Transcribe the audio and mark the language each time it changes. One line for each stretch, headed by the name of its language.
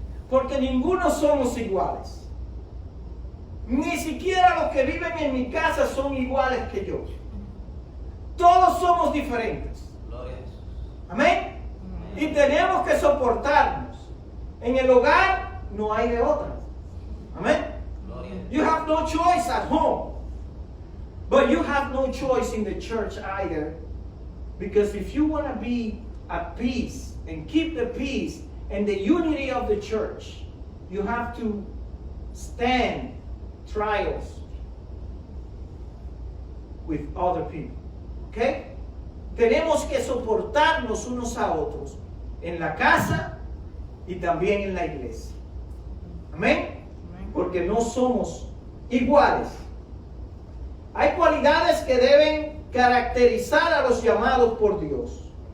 Spanish: Porque ninguno somos iguales. Ni siquiera los que viven en mi casa son iguales que yo. Todos somos diferentes. Amén. Y tenemos que soportarnos. En el hogar no hay de otra. Amén.
English: You have no choice at home. But you have no choice in the church either. Because if you want to be at peace and keep the peace and the unity of the church, you have to stand trials with other people. ¿Okay?
Spanish: Tenemos que soportarnos unos a otros en la casa y también en la iglesia. Amén. Porque no somos iguales. Hay cualidades que deben caracterizar a los llamados por Dios.